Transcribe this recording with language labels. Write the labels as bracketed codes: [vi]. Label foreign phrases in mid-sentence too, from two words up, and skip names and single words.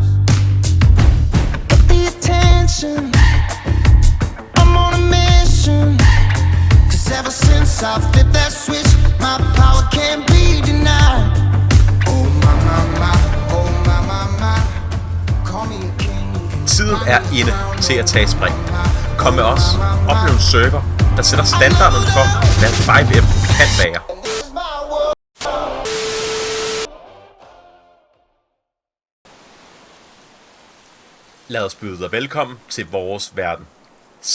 [en] Get the attention, I'm on a mission. Cause ever since I flipped that switch, my power can't be denied. Oh my, my, my, oh my, my, my. Call me a king. [da] Tiden er inde til at tage spring. Kom med os, oplev en server, der sætter standarden for, hvad 5M kan være. Lad os byde dig velkommen til vores verden.